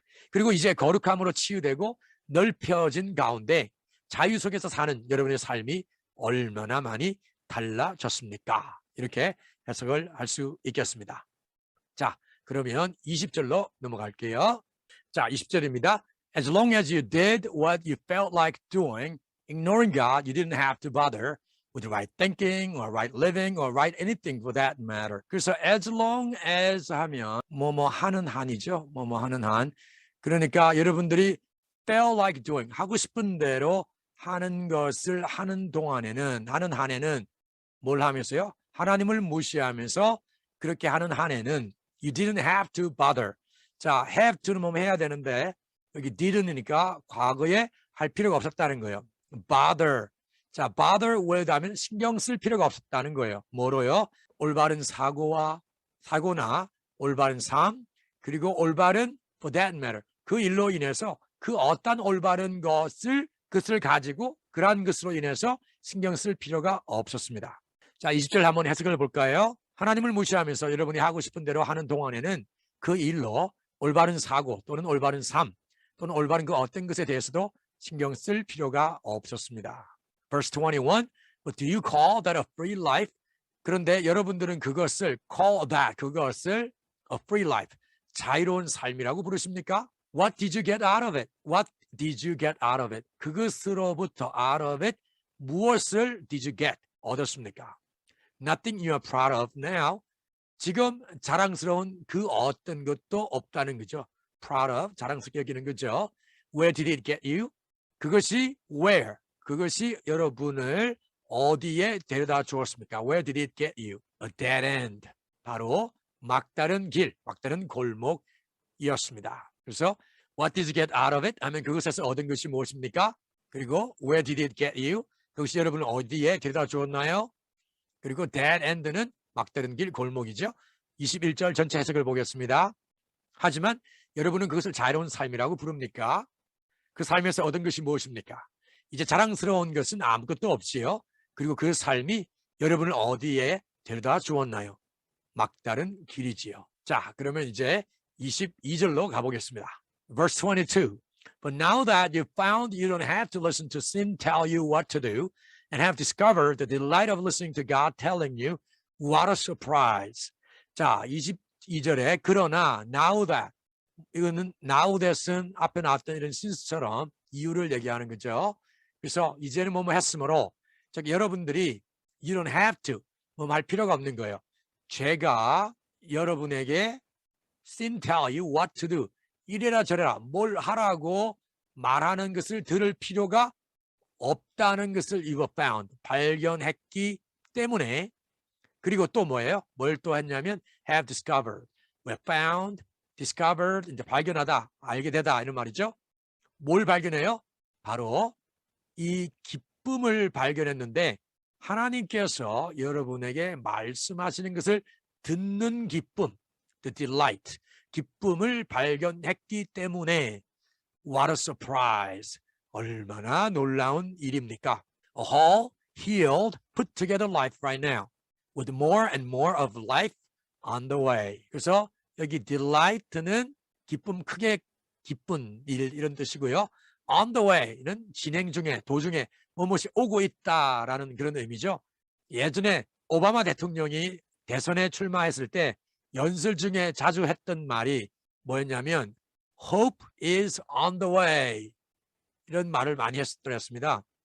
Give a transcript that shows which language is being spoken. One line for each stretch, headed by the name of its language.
Korean: 그리고 이제 거룩함으로 치유되고 넓혀진 가운데 자유 속에서 사는 여러분의 삶이 얼마나 많이 달라졌습니까? 이렇게 해석을 할 수 있겠습니다. 자, 그러면 20절로 넘어갈게요. 자, 20절입니다.
English: As long as you did what you felt like doing, ignoring God, you didn't have to bother with right thinking or right living or right anything for that matter.
Korean: 그래서
English: as long as
Korean: 하면 뭐뭐 하는 한이죠. 뭐뭐 하는 한. 그러니까 여러분들이
English: felt like doing,
Korean: 하고 싶은 대로 하는 것을 하는 동안에는, 하는 한에는 뭘 하면서요? 하나님을 무시하면서 그렇게 하는 한에는
English: you didn't have to bother.
Korean: 자,
English: have to
Korean: 는 뭐 해야 되는데 여기
English: didn't,
Korean: 이니까 과거에 할 필요가 없었다는 거예요.
English: bother.
Korean: 자,
English: bother with
Korean: 하면 신경 쓸 필요가 없었다는 거예요. 뭐로요? 올바른 사고나 올바른 삶, 그리고 올바른
English: for that matter.
Korean: 그 일로 인해서 그 어떤 올바른 것을 가지고 그러한 것으로 인해서 신경 쓸 필요가 없었습니다. 자, 20절 한번 해석을 볼까요? 하나님을 무시하면서 여러분이 하고 싶은 대로 하는 동안에는 그 일로 올바른 사고 또는 올바른 삶 또는 올바른 그 어떤 것에 대해서도 신경 쓸 필요가 없었습니다.
English: Verse 21, But do you call that a free life?
Korean: 그런데 여러분들은 그것을
English: call that,
Korean: 그것을
English: a free life,
Korean: 자유로운 삶이라고 부르십니까?
English: What did you get out of it? What did you get out of it?
Korean: 그것으로부터
English: out of it,
Korean: 무엇을
English: did you get?
Korean: 얻었습니까?
English: Nothing you are proud of now.
Korean: 지금 자랑스러운 그 어떤 것도 없다는 거죠.
English: proud of,
Korean: 자랑스럽게 여기는 거죠.
English: Where did it get you?
Korean: 그것이
English: where,
Korean: 그것이 여러분을 어디에 데려다 주었습니까?
English: Where did it get you? A dead end.
Korean: 바로 막다른 길, 막다른 골목이었습니다. 그래서
English: what did you get out of it?
Korean: 하면 그것에서 얻은 것이 무엇입니까? 그리고
English: where did it get you?
Korean: 그것이 여러분을 어디에 데려다 주었나요? 그리고
English: dead end
Korean: 는 막다른 길, 골목이죠. 21절 전체 해석을 보겠습니다. 하지만 여러분은 그것을 자유로운 삶이라고 부릅니까? 그 삶에서 얻은 것이 무엇입니까? 이제 자랑스러운 것은 아무것도 없지요. 그리고 그 삶이 여러분을 어디에 데려다 주었나요? 막다른 길이지요. 자, 그러면 이제 22절로 가보겠습니다.
English: Verse 22. But now that you've found you don't have to listen to sin tell you what to do and have discovered the delight of listening to God telling you, what a surprise.
Korean: 자, 22절에 그러나
English: now that
Korean: 이거는 now that은 앞에 나왔던 이런 신스처럼 이유를 얘기하는 거죠. 그래서 이제는 뭐뭐 했으므로 즉 여러분들이
English: you don't have to
Korean: 뭐 할 필요가 없는 거예요. 제가 여러분에게
English: sin tell you what to do
Korean: 이래라 저래라 뭘 하라고 말하는 것을 들을 필요가 없다는 것을
English: you have found
Korean: 발견했기 때문에 그리고 또 뭐예요? 뭘 또 했냐면
English: have discovered, we found, discovered
Korean: 이제 발견하다, 알게 되다 이런 말이죠. 뭘 발견해요? 바로 이 기쁨을 발견했는데 하나님께서 여러분에게 말씀하시는 것을 듣는 기쁨,
English: the delight,
Korean: 기쁨을 발견했기 때문에
English: what a surprise,
Korean: 얼마나 놀라운 일입니까?
English: A whole, healed, put together life right now with more and more of life on the way.
Korean: 그래서 여기 delight는 기쁨, 크게 기쁜 일 이런 뜻이고요.
English: on the way
Korean: 는 진행 중에, 도중에 무엇이 오고 있다라는 그런 의미죠. 예전에 오바마 대통령이 대선에 출마했을 때 연설 중에 자주 했던 말이 뭐였냐면
English: hope is on the way
Korean: 이런 말을 많이 했었습니다.